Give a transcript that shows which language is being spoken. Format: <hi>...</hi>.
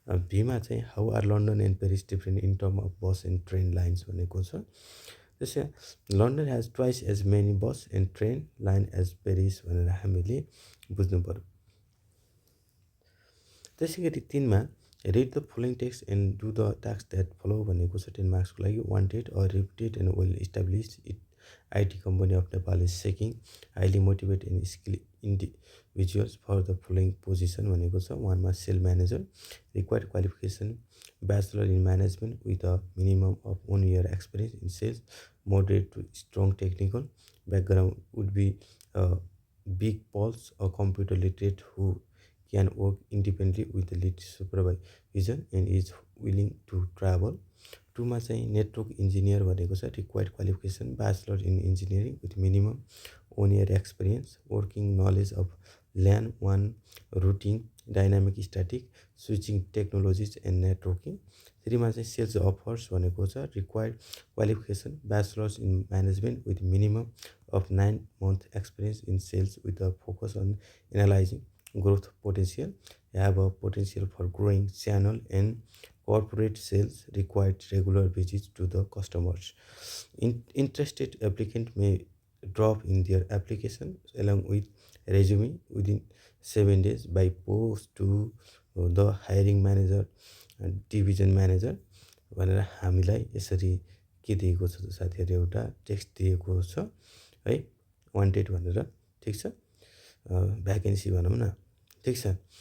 <ne>भीमा चाहिँ</ne> <en>how are London and Paris different in term of bus and train lines</en> <ne>भनेको छ। त्यसै</ne> <en>London has twice as many bus and train line as Paris</en> <ne>भनेर हामीले बुझ्नु पऱ्यो। त्यसै गरी 3मा</ne> <en>read the following text and do the task that follow</en> <ne>भनेको छ 10 मार्क्सको लागि।</ne> <en>wanted a reputed and well established IT company of Nepal is seeking highly motivated and skilled individuals for the following position</en> <ne>भनेको छ। 1मा</ne> <en>Sale manager, required qualification bachelor in management with a minimum of 1 year experience in sales, moderate to strong technical background would be big plus a computer literate who can work independently with lead supervision and is willing to travel.</en> <ne>2मा चाहिँ network engineer भनेको छ।</ne> <en>required qualification bachelor in engineering with</en> <ne>minimum 1 year</ne> <en>Experience, working knowledge of LAN 1 routing dynamic static switching technologies and networking.</en> <ne>3मा चाहिँ sales offers भनेको छ।</ne> <en>Required qualification bachelors in management with minimum of 9 month experience in sales with a focus on analysing growth potential, have a potential for growing channel and corporate sales, required regular visits to the customers. Interested applicant may drop in their application along with resume within 7 days by post to the hiring manager and division manager</en> <ne>भनेर हामीलाई यसरी के दिएको छ त साथीहरू, एउटा text दिएको छ है, वान्टेड भनेर, ठिक छ, भ्याकेन्सी भनौँ न, ठिक छ।</ne>